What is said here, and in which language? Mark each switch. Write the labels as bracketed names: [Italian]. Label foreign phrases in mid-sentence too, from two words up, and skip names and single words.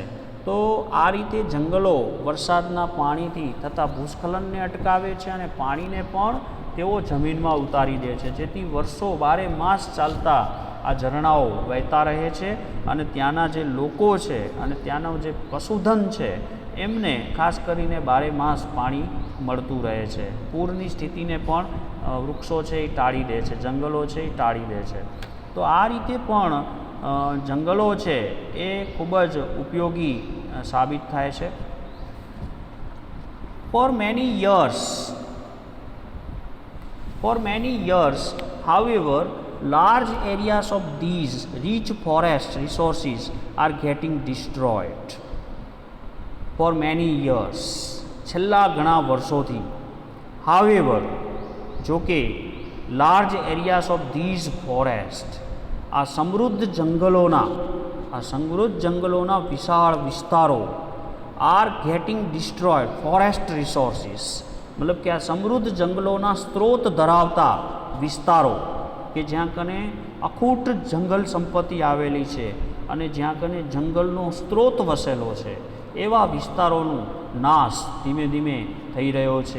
[Gujarati] તો આ રીતે જંગલો વરસાદના પાણીથી થતા ભૂસ્ખલનને અટકાવે છે અને પાણીને પણ તેઓ જમીનમાં ઉતારી દે છે, જેથી વર્ષો 12 માસ ચાલતા આ ઝરણાઓ વહેતા રહે છે અને ત્યાંના જે લોકો છે અને ત્યાંનો જે પશુધન છે એમને ખાસ કરીને 12 માસ પાણી મળતું રહે છે. પૂરની સ્થિતિને પણ વૃક્ષો છે એ ટાળી દે છે, જંગલો છે એ ટાળી દે છે. તો આ રીતે પણ જંગલો છે એ ખૂબ જ ઉપયોગી સાબિત થાય છે. [English] For many years, however, large areas of these rich forest resources are getting destroyed. For many years, [Gujarati] છેલ્લા ઘણા વર્ષોથી, [English] however, [Gujarati] જો કે [English] large areas of these forest, [Gujarati] આ સમૃદ્ધ જંગલોના વિશાળ વિસ્તારો [English] are getting destroyed. forest resources [Gujarati] મતલબ કે આ સમૃદ્ધ જંગલોના સ્ત્રોત ધરાવતા વિસ્તારો કે જ્યાં કને અખૂટ જંગલ સંપત્તિ આવેલી છે અને જ્યાં કને જંગલનો સ્ત્રોત વસેલો છે, એવા વિસ્તારોનું નાશ ધીમે ધીમે થઈ રહ્યો છે.